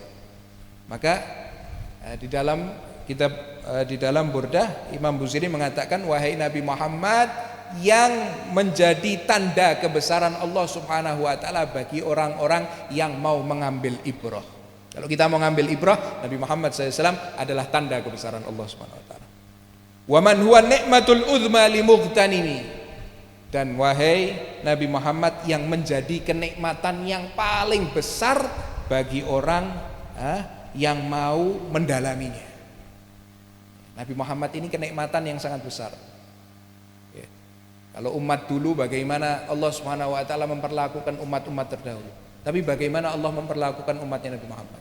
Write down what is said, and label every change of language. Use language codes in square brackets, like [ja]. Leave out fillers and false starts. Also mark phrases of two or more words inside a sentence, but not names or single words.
[id] Maka di dalam kitab di dalam Burdah Imam Busiri mengatakan, wahai Nabi Muhammad yang menjadi tanda kebesaran Allah [ar] Subhanahu Wa Taala [id] bagi orang-orang yang mau mengambil ibrah. Kalau kita mau ngambil ibrah, Nabi Muhammad SAW adalah tanda kebesaran Allah [ar] Subhanahu Wa Taala. Wa man huwa ni'matul udma li mughtanimi. [id] Dan wahai Nabi Muhammad yang menjadi kenikmatan yang paling besar bagi orang yang mau mendalaminya. Nabi Muhammad ini kenikmatan yang sangat besar. Kalau umat dulu bagaimana Allah [ar] Subhanahu Wa Taala [id] memperlakukan umat-umat terdahulu, tapi bagaimana Allah memperlakukan umatnya Nabi Muhammad.